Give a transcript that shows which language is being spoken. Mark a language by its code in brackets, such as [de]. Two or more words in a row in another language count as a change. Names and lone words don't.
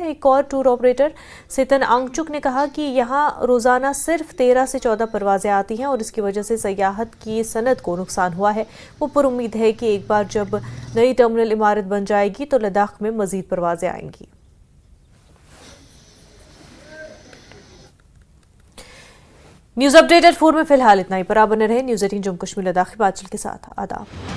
[ur] ایک اور ٹور آپریٹر ستن آنگچک نے کہا کہ یہاں روزانہ صرف 13 سے 14 پروازیں آتی ہیں اور اس کی وجہ سے سیاحت کی صنعت کو نقصان ہوا ہے. وہ پر امید ہے کہ ایک بار جب نئی ٹرمینل عمارت بن جائے گی تو لداخ میں مزید پروازیں آئیں گی. نیوز اپ ڈیٹ 4 میں فی الحال اتنا ہی. پر آپ بنے رہے نیوز 18 جموں کشمیر لداخ ہماچل کے ساتھ. آداب.